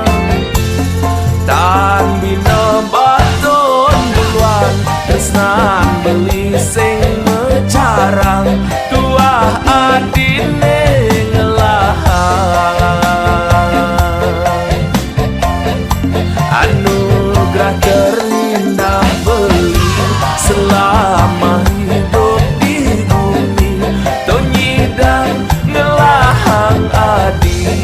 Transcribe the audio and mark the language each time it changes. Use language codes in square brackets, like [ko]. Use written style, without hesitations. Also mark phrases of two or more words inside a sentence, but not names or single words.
[ban] Tan bina batun duluan tresnan beli sing mecarang, tuah adine ngelahan. [id] Anugerah terindah beli selama hidup di bumi, [ban] tonyidang ngelahang adi.